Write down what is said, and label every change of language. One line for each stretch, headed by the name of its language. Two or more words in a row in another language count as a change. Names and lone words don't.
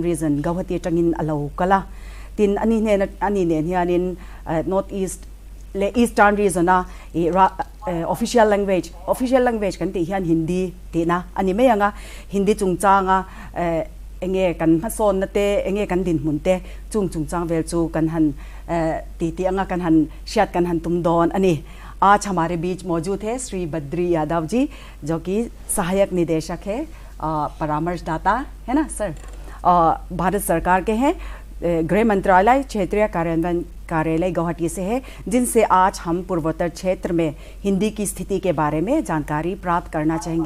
Mizo: Region Guwahati tangin alo kala tin ani ne hianin North East le Eastern Region na official language kan ti hian Hindi ti na ani me anga Hindi chungchanga enge kan mason na te enge kan din munte chungchang vel chu kan han ti anga kan han shat kan han tum don ani
Hindi: आज हमारे बीच मौजूद है श्री बद्री यादव जी जो कि सहायक निदेशक है परामर्शदाता है ना सर भारत सरकार के हैं गृह मंत्रालय क्षेत्रीय कार्यान्वयन कार्यालय गुवाहाटी से है जिनसे आज हम पूर्वोत्तर क्षेत्र में हिंदी की स्थिति के बारे में जानकारी प्राप्त करना चाहेंगे।